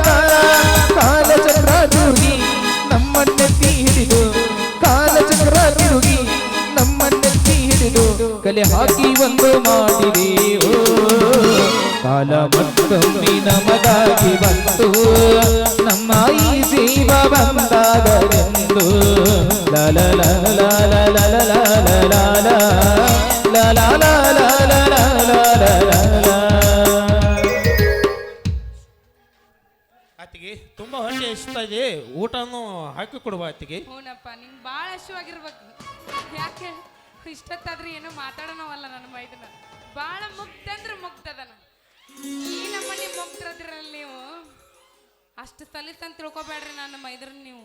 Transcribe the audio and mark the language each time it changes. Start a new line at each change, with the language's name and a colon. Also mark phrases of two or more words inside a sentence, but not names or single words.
Kannada: ಕಾಲಚಕ್ರ ತಿರುಗಿ ನಮ್ಮನ್ನೆತ್ತಿ ಹಿಡಿದು, ಕಾಲಚಕ್ರ ತಿರುಗಿ ನಮ್ಮನ್ನೆತ್ತಿ ಹಿಡಿದು ಕಲೆ ಹಾಕಿ ಒಂದು ಮಾಡಿದೆವು. ಕಾಲ ಮತ್ತೊಮ್ಮೆ ನಮಗಾಗಿ ಬಂತು, ನಮ್ಮ ಈ ಜೀವ ಬಂದಾಗಲೆಂದು. ಲ ಲ ಲ ಲ ಲ ಲ ಲ ಲ ಲ ಲ ಲ ಲ ಲ ಲ ಲ ಲ. ಅತ್ತಿಗೆ ತುಂಬಾ ಹೊಟ್ಟೆ ಇಷ್ಟ ಇದೆ, ಊಟನೂ ಹಾಕಿ ಕೊಡುವ ಅತ್ತಿಗೆ. ಹೂನಪ್ಪ, ನಿಂಗೆ ಭಾಳ ಹಸಿವಾಗಿರ್ಬೇಕು. ಯಾಕೆ ಇಷ್ಟೊತ್ತಾದ್ರೂ ಏನೋ ಮಾತಾಡೋಣವಲ್ಲ ನನ್ನ ಮೈದನ. ಭಾಳ ಮುಗ್ಧ ಅಂದ್ರೆ ಮುಗ್ಧದನ. ಈ ನಮ್ಮನೆ ಮುಗ್ಧರದ್ರಲ್ಲಿ ನೀವು ಅಷ್ಟು ಸಲೀಸಂತ ತಿಳ್ಕೊಬೇಡ್ರಿ ನನ್ನ ಮೈದ್ರನ್ನ ನೀವು.